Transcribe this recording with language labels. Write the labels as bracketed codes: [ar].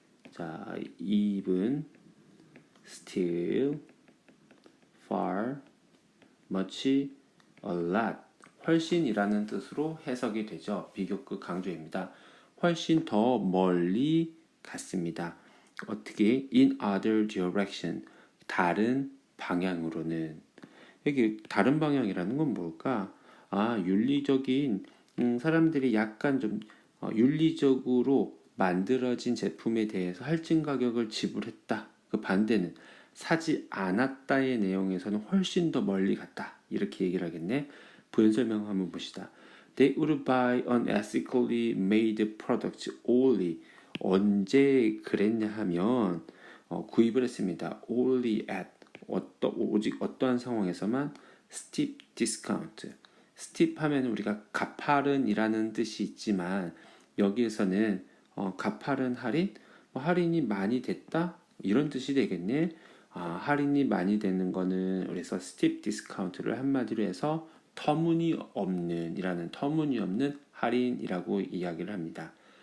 [en] 자, even, still, far, much, a lot. [ko] 훨씬이라는 뜻으로 해석이 되죠. 비교급 강조입니다. 훨씬 더 멀리 갔습니다. 어떻게? [en] in other direction. [ko] 다른 방향으로는. 여기 다른 방향이라는 건 뭘까? 윤리적인, 사람들이 약간 좀 윤리적으로 만들어진 제품에 대해서 할증 가격을 지불했다. 그 반대는 사지 않았다의 내용에서는 훨씬 더 멀리 갔다. 이렇게 얘기를 하겠네. 부연 설명 한번 봅시다. [en] They would buy unethically made products only. [ko] 언제 그랬냐 하면 구입을 했습니다. [en] Only at [ko] 오직 어떠한 상황에서만 [en] steep discount. [ko] steep 하면 우리가 가파른이라는 뜻이 있지만 여기에서는 가파른 할인, 할인이 많이 됐다 이런 뜻이 되겠네. 할인이 많이 되는 거는 그래서 steep discount를 한마디로 해서 터무니없는 할인이라고 이야기를 합니다.